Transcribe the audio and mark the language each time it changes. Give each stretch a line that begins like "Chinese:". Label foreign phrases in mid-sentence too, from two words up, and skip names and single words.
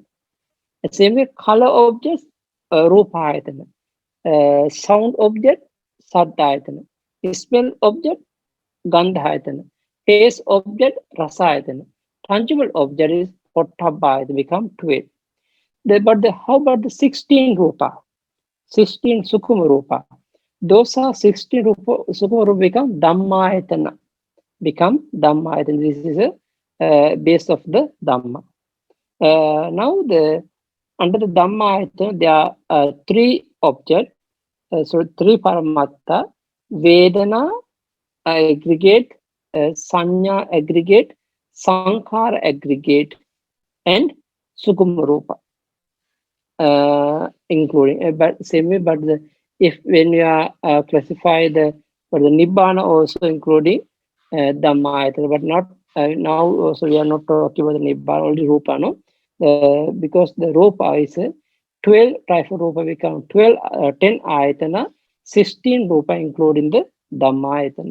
English: The same way, color objects, rupayatana. Sound object, saddhayatana. Smell object, gandhayatana. Taste object, rasayatana. Tangible object is pottabhayatana, become 12. How about the 16 rupa? 16
Pali: sukuma rupa.
English: Those are 16 rupa,
Pali: sukuma rupa
English: become dhammayatana. Become dhammayatana. This is a base of the dhamma. Now under the dhammayatana, there are 3 objects. So 3 paramatta, vedana aggregate, sanya aggregate, sankhara aggregate, and
Pali: sukuma rupa.
English: Including but same way, but if when you are classify the nibbana also including dhammayatana, but not now also we are not talking about the nibbana, only rupa, no, because the rupa is 12 type of rupa become 12 10 ayatana, 16 rupa including the dhammayatana.